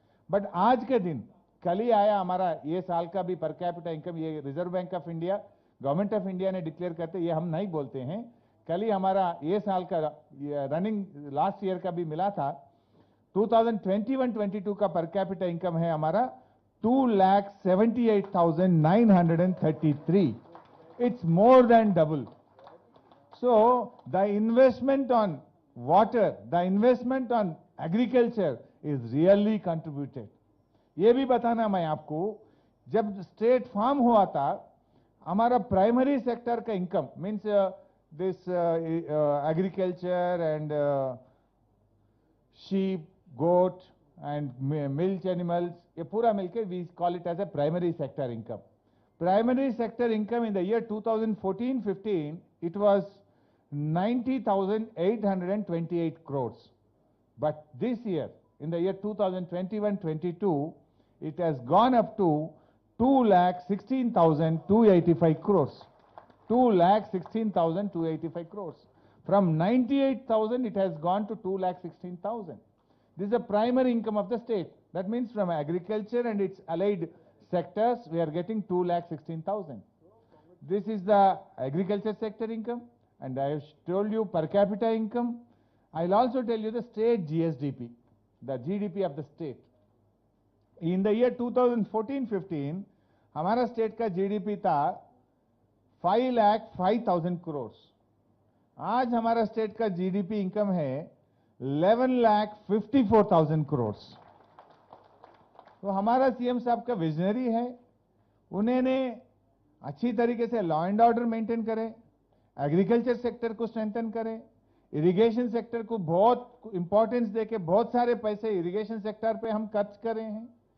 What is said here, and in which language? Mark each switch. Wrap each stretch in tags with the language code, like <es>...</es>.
<hi>But आज के दिन कल ही आया हमारा ये साल का भी पर कैपिटा इनकम, ये reserve bank of India, government of India ने डिक्लेयर करते, ये हम नहीं बोलते हैं. कल ही हमारा ये साल का रनिंग लास्ट ईयर का भी मिला था. 2021-22 का पर कैपिटा इनकम है हमारा 2,78,933.</hi> <en>It's more than double. So the investment on water, the investment on agriculture is really contributed.</en> <hi>ये भी बताना मैं आपको, जब स्टेट फार्म हुआ था हमारा प्राइमरी सेक्टर का income</hi> <en>means this agriculture and sheep, goat and milk animals,</en> <hi>ये पूरा मिलकर</hi> <en>We call it as a primary sector income. Primary sector income in the year 2014-15 it was 90,828 crores. But this year, in the year 2021-22, it has gone up to 2,16,285 crores. 2,16,285 crores. From 98,000, it has gone to 2,16,000. This is the primary income of the state. That means from agriculture and its allied sectors, we are getting 2,16,000. This is the agriculture sector income. And I have told you per capita income. I'll also tell you the state GSDP, the GDP of the state. In the year 2014-15,</en> <hi>हमारा state का GDP था 5,05,000 करोड़। आज हमारा state का GDP income है 11,54,000 करोड़। तो हमारा CM साहब का विजनरी है, उन्होंने अच्छी तरीके से लॉ एंड ऑर्डर मेंटेन करें, एग्रीकल्चर सेक्टर को स्ट्रेंथन करें, इरिगेशन सेक्टर को बहुत इंपॉर्टेंस देके बहुत सारे पैसे इरिगेशन सेक्टर पे हम खर्च कर रहे हैं।</hi>